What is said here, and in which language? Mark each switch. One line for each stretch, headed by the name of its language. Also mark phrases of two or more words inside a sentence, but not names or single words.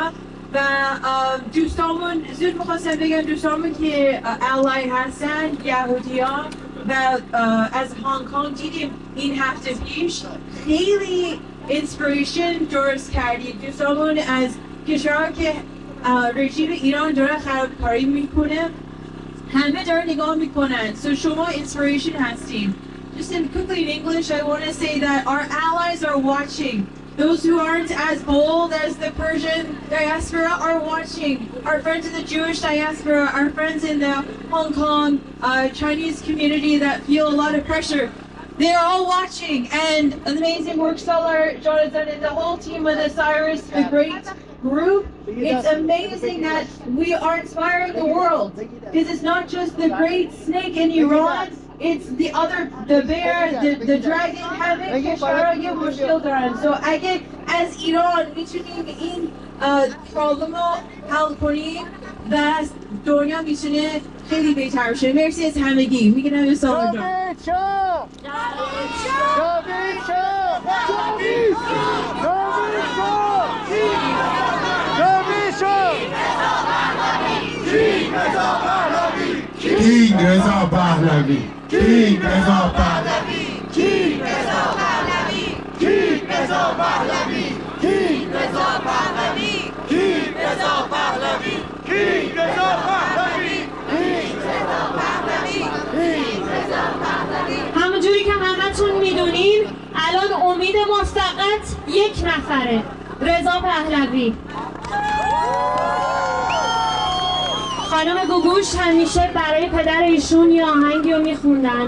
Persian: و دوستامون زود میخواستم بگم دوستامون که الای هستن، یهودی ها و از هنگ کنگ دیدیم این هفته پیش خیلی اینسپیریشن درست کردیم. دوستامون از کشورها که رژیم ایران داره خرابکاری میکنه همه داره نگاه میکنن. So شما inspiration هستین.
English: Just quickly in English, I want to say that our allies are watching. Those who aren't as bold as the Persian diaspora are watching. Our friends in the Jewish diaspora, our friends in the Hong Kong Chinese community that feel a lot of pressure. They're all watching, and an amazing work Solar, Jonathan, and the whole team with Cyrus, the great group. It's amazing that we are inspiring the world, because it's not just the great snake in Iran, it's the other, the bear, the dragon, having
Persian: کشورهای مشکل دارن. So اگه از ایران میتونیم این problem رو حل کنیم و از دنیا میتونه خیلی بهتر بشه. مرسی از همگی. میگم به سلام جان.
English: King Reza Pahlavi! King Reza Pahlavi! King Reza Pahlavi! King Reza Pahlavi! King Reza Pahlavi! King Reza Pahlavi! King Reza Pahlavi!
Persian: همونجوری که همتون میدونین الان امید ما فقط یک نفره، رضا پهلوی. خانم گوگوش همیشه برای پدر ایشون یه آهنگی رو میخوندن.